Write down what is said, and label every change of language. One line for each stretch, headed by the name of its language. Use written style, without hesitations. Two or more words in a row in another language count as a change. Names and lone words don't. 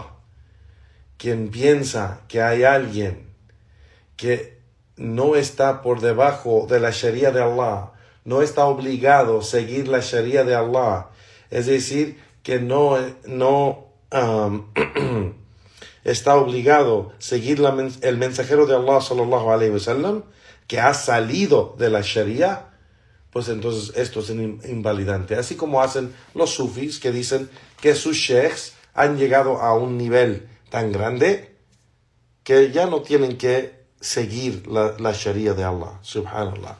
Spanish: Quien piensa que hay alguien que no está por debajo de la Sharia de Allah, no está obligado a seguir la Sharia de Allah, es decir, que no está obligado a seguir el mensajero de Allah
Arabic: صلى الله عليه وسلم,
Spanish: que ha salido de la Sharia, pues entonces esto es invalidante. Así como hacen los sufis, que dicen que sus sheikhs han llegado a un nivel tan grande que ya no tienen que seguir la Sharia de Allah, subhanallah.